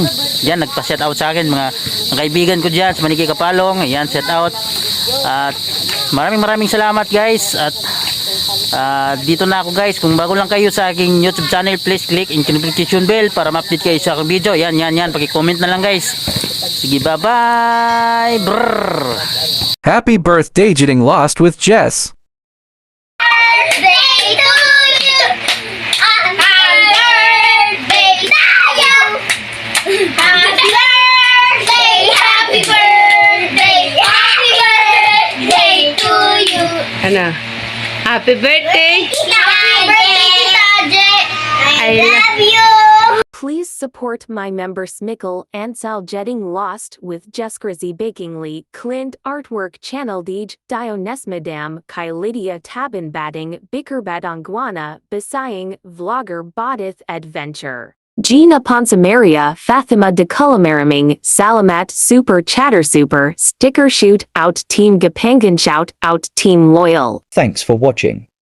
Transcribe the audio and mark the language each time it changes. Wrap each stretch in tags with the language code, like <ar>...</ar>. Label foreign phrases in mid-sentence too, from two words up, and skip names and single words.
<tl>Yan, nagpa-shout out sa akin mga kaibigan ko dyan sa Maniki Kapalong.</tl> <en>Ayan, shout out.</en> <tl>At maraming salamat guys. At dito na ako guys. Kung bago lang kayo sa aking</tl> <en>YouTube channel, please click</en> <tl>yung</tl> <en>notification bell</en> <tl>para ma-update kayo sa aking video. Yan. Paki-comment na lang guys. Sige,</tl> <en>bye-bye. Brrr. Happy birthday, Getting Lost with Jess. Birthday to you. Happy birthday to you. Happy birthday. Happy birthday. Happy birthday to you. Ano? Happy birthday! Happy birthday, Tita J. I I love you. Please support my members Mikkel and Sal Getting Lost with Jeskrizy Bakingly, Clint Artwork Channel Deej, Dionesmadam, Kylidia Tabin Batting, Bickerbadangwana, Besaying, Vlogger Bodith Adventure. Gina Ponsamaria, Fatima de Culamaraming, Salamat Super Chatter Super, Sticker Shoot Out Team Gapangan Shout Out Team Loyal. Thanks for watching.</en>